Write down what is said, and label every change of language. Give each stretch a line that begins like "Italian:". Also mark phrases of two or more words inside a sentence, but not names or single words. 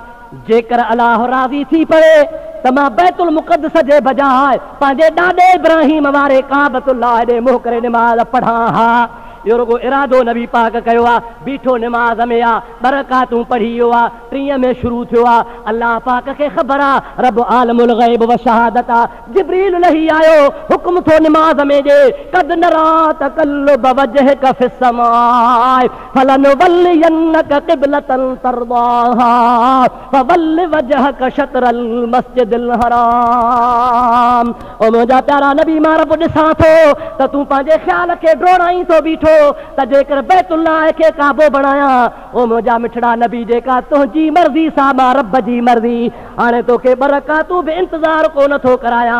Sindhi: जेकर अलाह राज़ी थी पए त मां बैतुल मुक़द्दस जे बजाए पंहिंजे ॾाॾे इब्राहिम वारे काबतुल्लाह ॾे मुंहुं करे निमाज़ पढ़ां हा। इहो रुगो इरादो नबी पाक कयो आहे। बीठो निमाज़ में आहे, 2 रकातूं पढ़ी वियो आहे। 3 में शुरू थियो आहे। अल्लाह पाक खे ख़बर आहे रब
Arabic: عالم الغيب و الشهادة
Sindhi: आहे। जिब्रील लही आयो, हुकुम थो निमाज़ में ॾे,
Arabic: قد نرى تقلب وجهك في السماء فلنولينك قبلة ترضاها فول وجهك شطر المسجد الحرام.
Sindhi: ओ मुंहिंजा प्यारा नबी, मां रब ॾिसां थो त तूं पंहिंजे ख़्याल खे ड्रोड़ाई थो बीठो त जेकर बैतुल्लाह खे काबो बणायां। ओ मुंहिंजा मिठड़ा नबी, जेका तुंहिंजी मर्ज़ी सां मां रब जी मर्ज़ी। हाणे तोखे 2 रकातूं बि इंतज़ार कोन थो करायां।